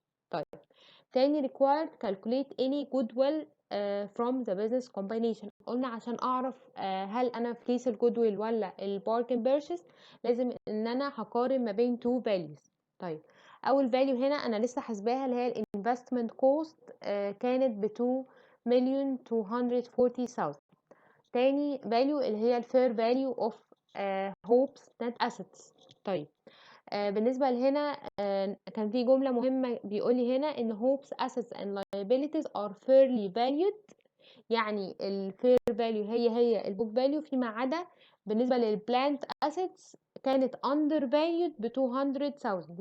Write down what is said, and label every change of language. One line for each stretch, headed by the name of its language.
Arabic: طيب تاني
English: required calculate any goodwill from the business combination.
Arabic: قلنا عشان اعرف هل انا في كيس الجودويل ولا الباركن بيرشيز لازم ان انا هقارن ما بين
English: two values.
Arabic: طيب اول value هنا انا لسه حاسباها اللي هي الانفستمنت كوست كانت ب 2,240,000. تاني value اللي هي الفير value of hopes net assets. طيب بالنسبة لهنا كان في جملة مهمة بيقولي هنا ان hopes
English: assets and liabilities are fairly valued.
Arabic: يعني الفير فاليو هي البوك فاليو فيما عدا بالنسبة للبلانت assets كانت
English: under valued
Arabic: ب 200,000.